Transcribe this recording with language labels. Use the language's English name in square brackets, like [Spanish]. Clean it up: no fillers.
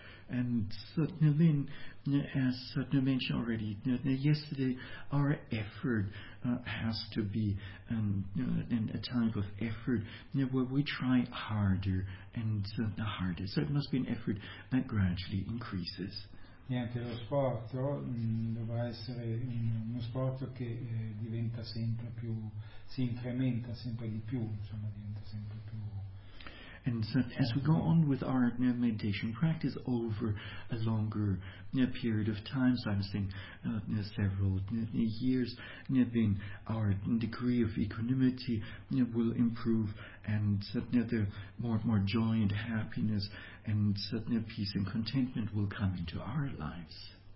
[English] And so, then, as Sutna mentioned already yesterday, our effort has to be a type of effort where we try harder and harder. So it must be an effort that gradually increases. [Italian] Niente, lo sforzo dovrà essere uno sforzo che diventa sempre più, si incrementa sempre di più, insomma, diventa sempre più. [English] And so as we go on with our meditation practice over a longer period of time, so I'm saying several years, then our degree of equanimity will improve, and the more joy and happiness and peace and contentment will come into our lives.